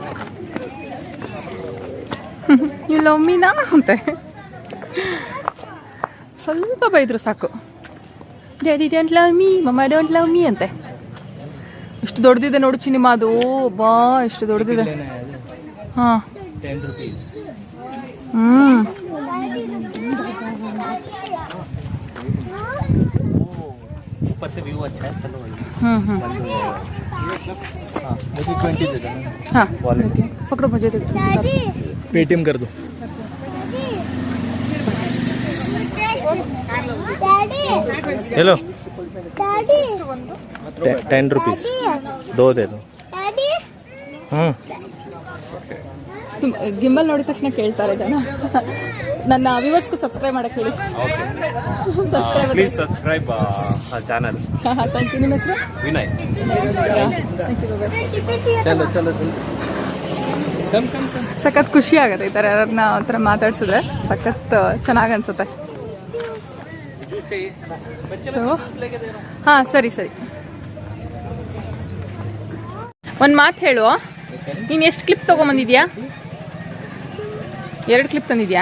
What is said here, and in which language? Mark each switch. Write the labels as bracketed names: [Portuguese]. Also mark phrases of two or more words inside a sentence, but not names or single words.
[English] you love me na [Kannada] ಅಂತೆ. ಸ್ವಲ್ಪ ಬೈದ್ರು ಸಾಕು. [English] daddy don't love me, mamma don't love me [Kannada] ಅಂತೆ. ಎಷ್ಟು ದೊಡ್ಡದಿದೆ ನೋಡು ಚಿನಿಮಾ ಅದು. ಬಾ ಎಷ್ಟು ದೊಡ್ಡದಿದೆ. ಹಾಂ [English] 10 rupees. ಹ್ಞೂ [Hindi] ऊपर से व्यू अच्छा है. चलो वही. ಹ್ಞೂ हम्म हाँ मुझे 20 दे देना. ಹಾಂ वॉलेट पकड़ो मुझे दे. Daddy. पेटीएम कर दो. Daddy. हेलो. Daddy. 10 rupees. 2 दे दो. Daddy. [Kannada] ಗಿಂಬಲ್ ನೋಡಿದ ತಕ್ಷಣ ಕೇಳ್ತಾರೆ ಜನ. ನನ್ನ ವ್ಯೂವರ್ಸ್ಗೂ ಸಬ್ಸ್ಕ್ರೈಬ್ ಮಾಡಕ್ಕೆ ಹೇಳಿ. [English] please subscribe channel. thank you. [Kannada] ನಿಮ್ಮ ಹೆಸರು? विनय. [English] thank you. [Hindi] चलो चलो [English] come come come. [Kannada] ಸಖತ್ ಖುಷಿ ಆಗುತ್ತೆ ಈ ಥರ ಯಾರನ್ನ ಒಂಥರ ಮಾತಾಡ್ಸಿದ್ರೆ. ಸಖತ್ ಚೆನ್ನಾಗಿ ಅನ್ಸುತ್ತೆ. ಸೊ ಹಾಂ ಸರಿ ಸರಿ. ಒಂದು ಮಾತು ಹೇಳು, ನೀನು ಎಷ್ಟು ಕ್ಲಿಪ್ ತೊಗೊಂಬಂದಿದ್ಯಾ? 2 ಕ್ಲಿಪ್ ತಂದಿದ್ಯಾ?